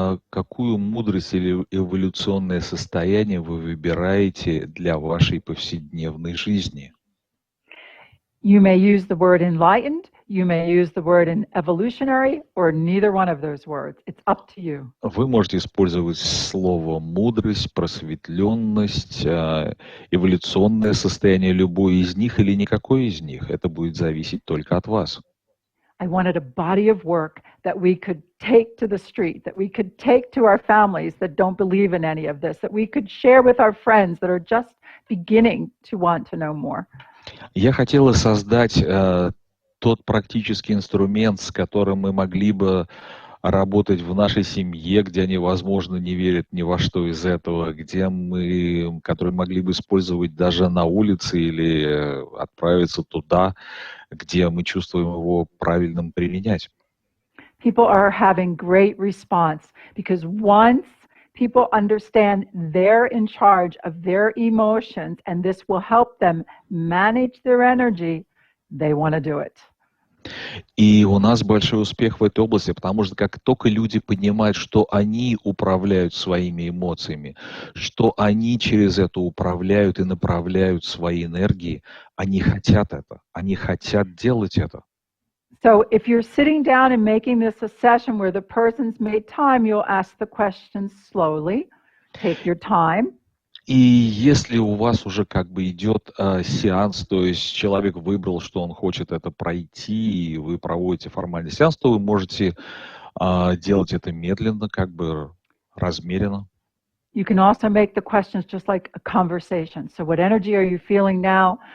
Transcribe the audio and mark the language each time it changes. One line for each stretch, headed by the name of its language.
Russian: Какую мудрость или эволюционное состояние вы выбираете для вашей повседневной жизни?
English: You may use the word enlightened, you may use the word evolutionary, or neither one of those words. It's up to you.
Russian: Вы можете использовать слово мудрость, просветленность, эволюционное состояние, любое из них или никакое из них. Это будет зависеть только от вас.
English: I wanted a body of work that we could take to the street, that we could take to our families that don't believe in any of this, that we could share with our friends that are just beginning to want to know more.
Russian: Я хотела создать тот практический инструмент, с которым мы могли бы работать в нашей семье, где они, возможно, не верят ни во что из этого, который могли бы использовать даже на улице или отправиться туда, где мы чувствуем его правильным применять.
English: People are having great response because once people understand they're in charge of their emotions and this will help them manage their energy, they want to do it.
Russian: И у нас большой успех в этой области, потому что как только люди понимают, что они управляют своими эмоциями, что они через это управляют и направляют свои энергии, они хотят это, они хотят делать это.
English: So if you're sitting down and making this a session where the person's made time, you'll ask the questions slowly. Take your time.
Russian: И если у вас уже как бы идет сеанс, то есть человек выбрал, что он хочет это пройти, и вы проводите формальный сеанс, то вы можете делать это медленно, как бы размеренно.
English: You can also make the questions just like a conversation. So what energy are you feeling now?